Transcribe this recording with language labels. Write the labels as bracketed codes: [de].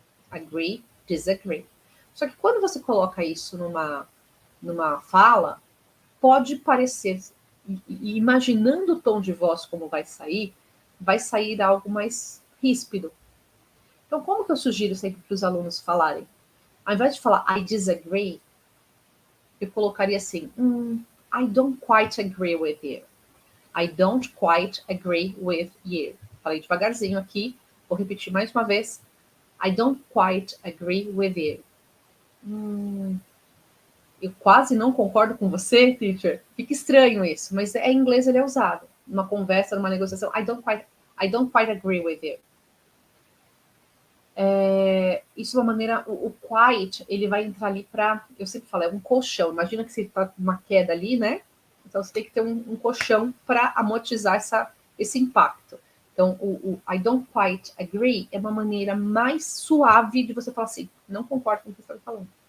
[en] Agree, disagree. [pt] Só que quando você coloca isso numa fala, pode parecer, e imaginando o tom de voz como vai sair algo mais ríspido. Então, como que eu sugiro sempre para os alunos falarem? Ao invés de falar [en] I disagree, [pt] eu colocaria assim, [en] I don't quite agree with you. I don't quite agree with you. [pt] Falei devagarzinho aqui, vou repetir mais uma vez. [en] I don't quite agree with you. [pt] Eu quase não concordo com você, teacher. Fica estranho isso, mas em inglês ele é usado. Numa conversa, numa negociação. [en] I don't quite agree with you. [pt] Isso é uma maneira... O quite, ele vai entrar ali para... Eu sempre falo, é um colchão. Imagina que você está uma queda ali, né? Então, você tem que ter um colchão para amortizar esse impacto. Então, o [en] I don't quite agree [pt] é uma maneira mais suave de você falar assim, não concordo com o que você está falando.